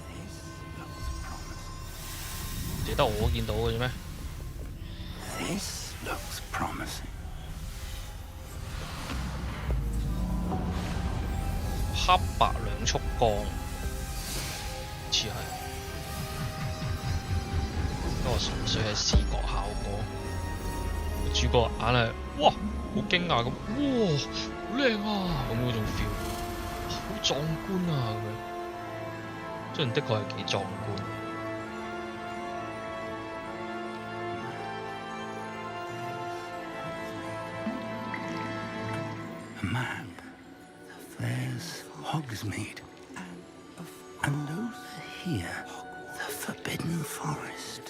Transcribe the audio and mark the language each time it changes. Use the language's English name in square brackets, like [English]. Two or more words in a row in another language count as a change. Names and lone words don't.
[Cantonese] 淨得我見到嘅啫咩？ [English] This looks promising. [Cantonese] 黑白兩束光，似係，不過純粹係視覺效果。主角硬係哇，好驚訝咁，哇，好靚啊咁嗰種 feel， 好壯觀啊咁樣。雖然的確係幾壯觀。 [English] A map. There's Hogsmeade. And over here, the Forbidden Forest.